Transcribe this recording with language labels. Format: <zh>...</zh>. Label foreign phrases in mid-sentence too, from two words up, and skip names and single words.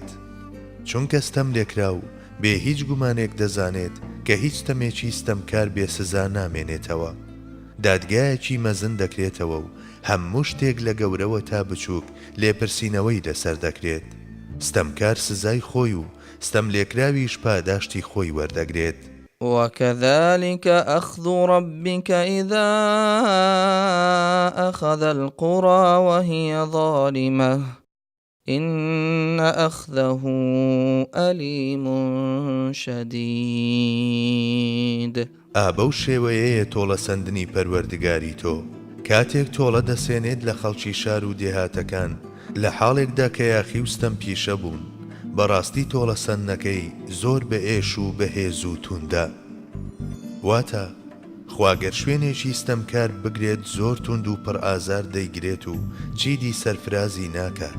<ckb>چونکە ستەم لێکرا و بێ هیچ گومانێک دەزانێت کە هیچ ستەمێکی ستەمکار بێسزا نامێنێتەوە. دادگایەکی مەزن دەکرێتەوە و هەموو شتێک لە گەورەوە تا بچووک لێپرسینەوەی لەسەر دەکرێت. ستەمکار سزای خۆی و ستەم لێکراویش پاداشتی خۆی وەردەگرێت.</ckb> <ar>وكذلك أخذ ربك إذا أخذ القرى وهي ظالمة إن أخذه أليم شديد.</ar> <ckb>ئابەو شێوەیەیە تۆڵەسەندنی پەروەردگاری تۆ کاتێک تۆڵە دەسێنێت لە خەڵکی شار و دێهاتەکان لە حاڵێکدا کە یاخی وستەم پیشە بوون. بەڕاستی تۆڵەسەندنەکەی زۆر بە ئێش و بەهێز و توندە. واتە خواگەر شوێنێکی ستەمکار بگرێت زۆر توند و پڕ ئازار دەیگرێت و چیدی سەرفرازی ناکات.</ckb>